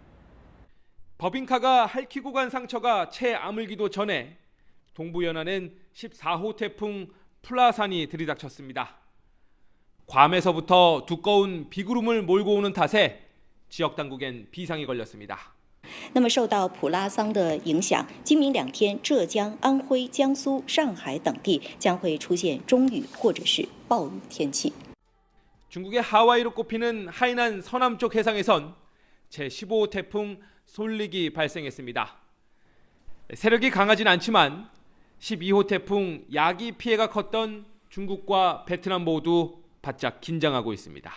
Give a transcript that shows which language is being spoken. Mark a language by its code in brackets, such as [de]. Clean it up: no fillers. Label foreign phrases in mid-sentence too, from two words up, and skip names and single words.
[ko] 버빙카가 핥히고 간 상처가 채 아물기도 전에 동부 연안엔 14호 태풍 플라산이 들이닥쳤습니다. 괌에서부터 두꺼운 비구름을 몰고 오는 탓에 지역 당국엔 비상이 걸렸습니다. [zh] 那么受到普拉桑的影响，今明两天，浙江、安徽、江苏、上海等地将会出现中雨或者是暴雨天气。 [ko] 중국의 하와이로 꼽히는 하이난 서남쪽 해상에선 제15호 태풍 솔릭이 발생했습니다. 세력이 강하진 않지만 12호 태풍 야기 피해가 컸던 중국과 베트남 모두 바짝 긴장하고 있습니다.